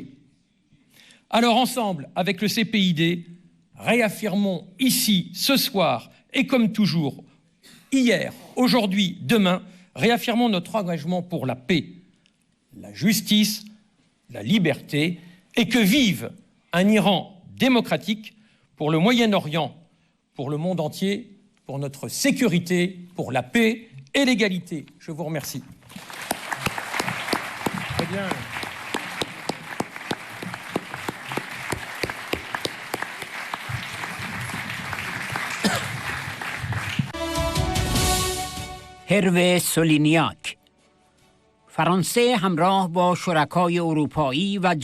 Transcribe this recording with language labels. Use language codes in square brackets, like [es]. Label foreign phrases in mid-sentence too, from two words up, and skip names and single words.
[fr] Alors ensemble, avec le CPID, réaffirmons ici, ce soir, et comme toujours, hier, aujourd'hui, demain, réaffirmons notre engagement pour la paix, la justice, la liberté, et que vive un Iran démocratique pour le Moyen-Orient, pour le monde entier, pour notre sécurité, pour la paix et l'égalité. Je vous remercie. Très bien. [fa] هروه سولینیاک فرانسه همراه با شرکای اروپایی و